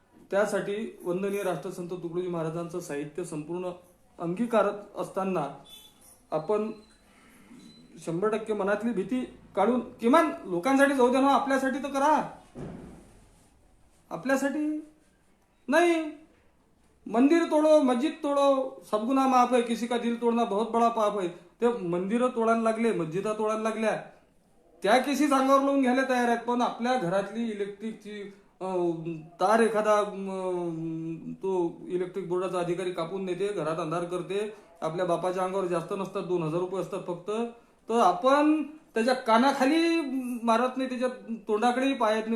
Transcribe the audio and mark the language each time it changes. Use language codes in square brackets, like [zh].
[mr] त्यासाठी वंदनीय राष्ट्रसंत तुकडोजी महाराजांचं साहित्य संपूर्ण अंगीकारत असताना आपण 100% मनातली भीती काढून किमान लोकांसाठी जाऊ द्या ना, आपल्यासाठी तर करा. आपल्यासाठी नाही. [hi] मंदिर तोडो, मस्जिद तोडो, सब गुना माफ है, किसी का दिल तोडना बहुत बड़ा पाप है. [mr] ते मंदिरं तोडायला लागले, मस्जिदा तोडायला लागल्या, त्या केसीस अंगावर लावून घ्यायला तयार आहेत. पण आपल्या घरातली इलेक्ट्रिकची तार एखादा तो इलेक्ट्रिक बोर्डाचा अधिकारी कापून नेते, घरात अंधार करते, आपल्या बापाच्या अंगावर जास्त नसतात, 2000 रुपये असतात फक्त, तर आपण त्याच्या कानाखाली मारत नाही, त्याच्या तोंडाकडेही पाहत नाही.